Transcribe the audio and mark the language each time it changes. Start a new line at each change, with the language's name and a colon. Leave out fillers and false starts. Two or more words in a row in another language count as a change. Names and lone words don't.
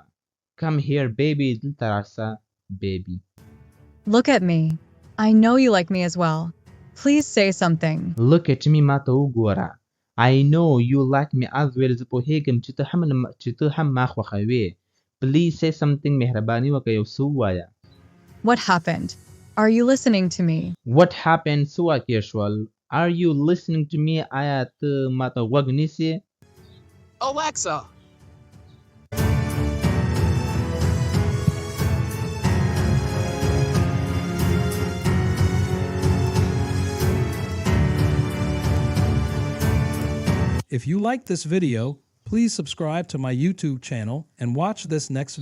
English: Come here, baby.
Pashto: دلته راشه baby.
English: Look at me. I know you like me as well. Please say something. Look at me.
Pashto: ما ته وګوره.
English: I know you like me as well.
Pashto: زه پوهېږم چې ته هم ما خوښوې.
English: Please say something.
Pashto: مهرباني وکړه یو څه ووایه.
English: What happened? Are you listening to me? What happened?
Pashto: څه واقع شول?
English: Are you listening to me?
Pashto: آیا ته ما ته غوږ نیسې؟
English: Alexa, If you like this video, please subscribe to my YouTube channel and watch this next video.